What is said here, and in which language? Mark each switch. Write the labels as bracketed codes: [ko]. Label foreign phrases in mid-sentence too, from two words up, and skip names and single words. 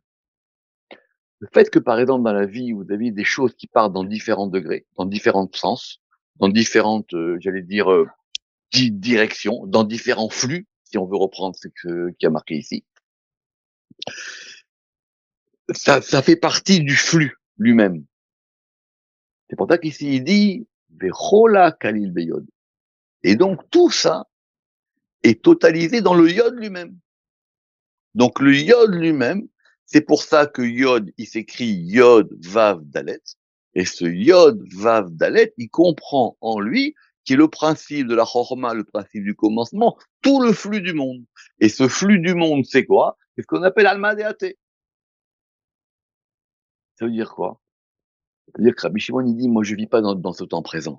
[fr] Le fait que, par exemple, dans la vie, vous avez des choses qui partent dans différents degrés, dans différents sens, dans différentes, j'allais dire, directions, dans différents flux, si on veut reprendre ce qui a marqué ici, ça fait partie du flux lui-même. C'est pour ça qu'ici il dit [he] וכולה כליל ביוד. [fr] Et donc tout ça est totalisé dans le yod lui-même. Donc le yod lui-même, c'est pour ça que yod, il s'écrit yod vav dalet. Et ce yod vav dalet, il comprend en lui, qui est le principe de la chorma, le principe du commencement, tout le flux du monde. Et ce flux du monde, c'est quoi? C'est ce qu'on appelle [arc] עלמא דאתי. [fr] Ça veut dire quoi? Ça veut dire que Rabbi Shimon, il dit, moi je vis pas dans ce temps présent.